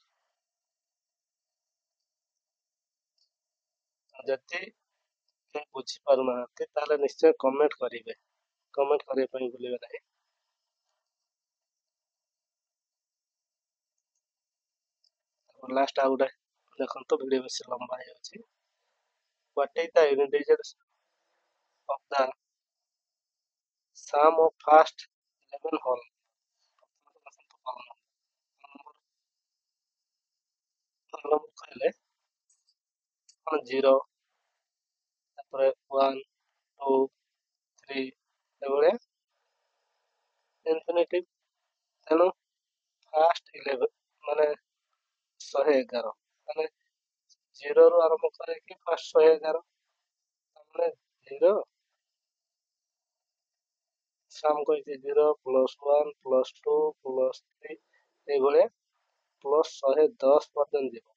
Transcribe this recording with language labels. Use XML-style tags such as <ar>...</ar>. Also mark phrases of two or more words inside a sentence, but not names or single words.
<or>ଯଦି କେହି ବୁଝିପାରୁନାହାନ୍ତି ତାହେଲେ ନିଶ୍ଚୟ କମେଣ୍ଟ କରିବେ, କମେଣ୍ଟ କରିବା ପାଇଁ ଭୁଲିବେ ନାହିଁ। ଲାଷ୍ଟ ଆଉ ଗୋଟେ ଦେଖନ୍ତୁ, ଭିଡ଼ିଓ ବେଶୀ ଲମ୍ବା ହେଇଯାଉଛି।</or> <en>What is the unit digits of the sum of first 11 whole?</en> <or>କହିଲେ କଣ, 0, ତାପରେ 1 2 3 ଏଭଳିଆ ଇନଫିନିଟିଭ। ତେଣୁ ଫାଷ୍ଟ 11 ମାନେ 111, ମାନେ 0ରୁ ଆରମ୍ଭ କରିକି ଫାଷ୍ଟ 111, ତାମାନେ 0 ସାମ କହିଛି 0 ପ୍ଲସ୍ 1 ପ୍ଲସ୍ 2 ପ୍ଲସ୍ 3 ଏଇଭଳିଆ ପ୍ଲସ୍ 110 ପର୍ଯ୍ୟନ୍ତ ଯିବ।</or>